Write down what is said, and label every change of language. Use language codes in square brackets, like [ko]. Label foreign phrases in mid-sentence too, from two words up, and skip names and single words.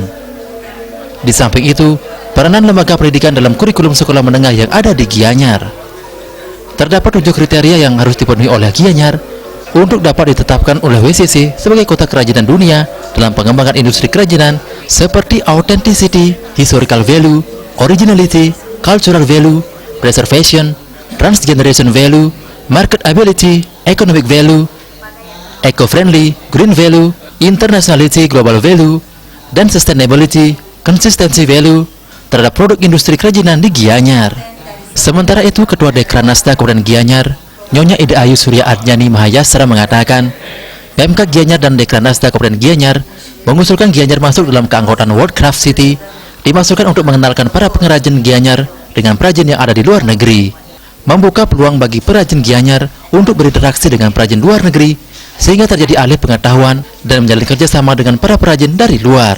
[id] Di samping itu, peranan lembaga pendidikan dalam kurikulum sekolah menengah yang ada di Gianyar. Terdapat 7 kriteria yang harus dipenuhi oleh Gianyar untuk dapat ditetapkan oleh WCC sebagai kota kerajinan dunia dalam pengembangan industri kerajinan seperti [en] authenticity, historical value, originality, cultural value, preservation, transgeneration value, marketability, economic value, eco-friendly, green value, internationality, global value, [id] dan [en] sustainability, consistency value [id] terhadap produk industri kerajinan di Gianyar. Sementara itu, Ketua Dekranasda Kabupaten Gianyar, Nyonya Ida Ayu Surya Adnyani Mahayastra mengatakan, PMK Gianyar dan Dekranasda Kabupaten Gianyar mengusulkan Gianyar masuk dalam keanggotaan World Craft City, dimasukkan untuk mengenalkan para pengrajin Gianyar dengan perajin yang ada di luar negeri, membuka peluang bagi perajin Gianyar untuk berinteraksi dengan perajin luar negeri, sehingga terjadi alih pengetahuan dan menjalin kerjasama dengan para perajin dari luar.